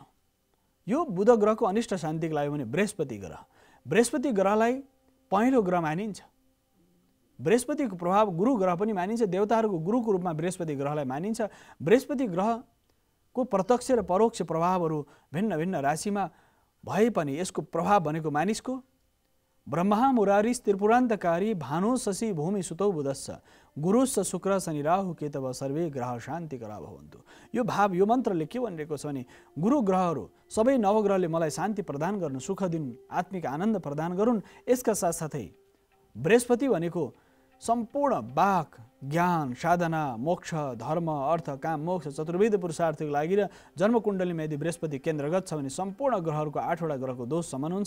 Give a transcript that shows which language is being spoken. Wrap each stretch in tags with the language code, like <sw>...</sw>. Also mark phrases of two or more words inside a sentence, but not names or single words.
<ne>यो बुध ग्रहको अनिष्ट शान्तिको लागि भने बृहस्पति ग्रहलाई पहिलो ग्रह मानिन्छ। बृहस्पतिको प्रभाव गुरु ग्रह पनि मानिन्छ, देवताहरूको गुरुको रूपमा बृहस्पति ग्रहलाई मानिन्छ। बृहस्पति ग्रहको प्रत्यक्ष र परोक्ष प्रभावहरू भिन्न भिन्न राशिमा भए पनि यसको प्रभाव भनेको मानिसको</ne> <sa>ब्रह्मा मुरारी त्रिपुरान्तकारी भानु शशि भूमि सुतौ बुधस्स गुरुस्स शुक्र शनि राहु केतव सर्वे ग्रह शान्तिकरा भवन्तु।</sa> <ne>यो भाव यो मन्त्रले के भनिरहेको छ भने गुरु ग्रहहरू सबै नवग्रहले मलाई शान्ति प्रदान गर्नु, सुख दिनु, आत्मिक आनन्द प्रदान गरून्। यसका साथसाथै बृहस्पति भनेको सम्पूर्ण वाक, ज्ञान, साधना, मोक्ष, धर्म, अर्थ, काम, मोक्ष, चतुर्विध पुरुषार्थको लागि र जन्मकुण्डलीमा यदि बृहस्पति केन्द्रगत छ भने सम्पूर्ण ग्रहहरूको 8वटा ग्रहको दोष समन हुन्छ।</ne>